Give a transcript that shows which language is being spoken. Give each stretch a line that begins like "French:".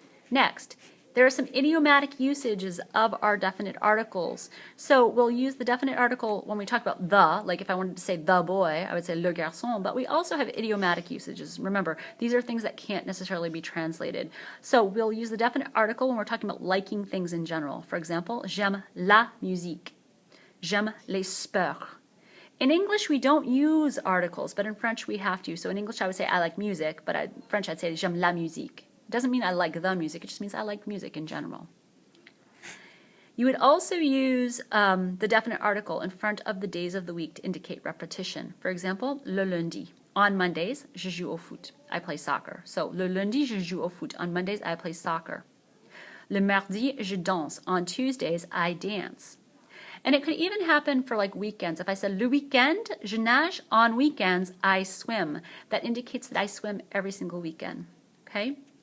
English: Next, there are some idiomatic usages of our definite articles. So we'll use the definite article when we talk about the, like if I wanted to say the boy, I would say le garçon, but we also have idiomatic usages. Remember, these are things that can't necessarily be translated. So we'll use the definite article when we're talking about liking things in general.
French: For example, j'aime la musique. J'aime les sports.
English: In English, we don't use articles, but in French, we have to. So in English, I would say I like music, but in French, I'd say j'aime la musique. It doesn't mean I like the music. It just means I like music in general. You would also use the definite article in front of the days of the week to indicate repetition. For example, le lundi.
French: On Mondays, je joue au foot. I play soccer. So, le lundi, je joue au foot.
English: On Mondays, I play soccer. Le mardi, je danse. On Tuesdays, I dance. And it could even happen for like weekends. If I said le weekend, je nage. On weekends, I swim. That indicates that I swim every single weekend. Okay?